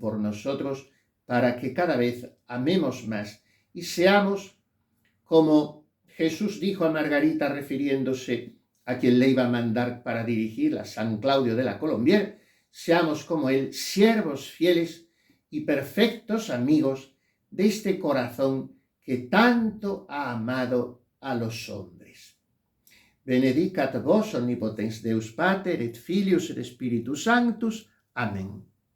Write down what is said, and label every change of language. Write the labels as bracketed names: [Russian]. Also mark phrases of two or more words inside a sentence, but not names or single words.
[Spanish] por nosotros para que cada vez amemos más y seamos como Jesús dijo a Margarita, refiriéndose a quien le iba a mandar para dirigir a San Claudio de la Colombière, seamos como él, siervos fieles y perfectos amigos de este corazón que tanto ha amado a los hombres. [Latin] Benedicat vos omnipotens Deus Pater et Filius et Spiritus Sanctus. [Spanish] Amén.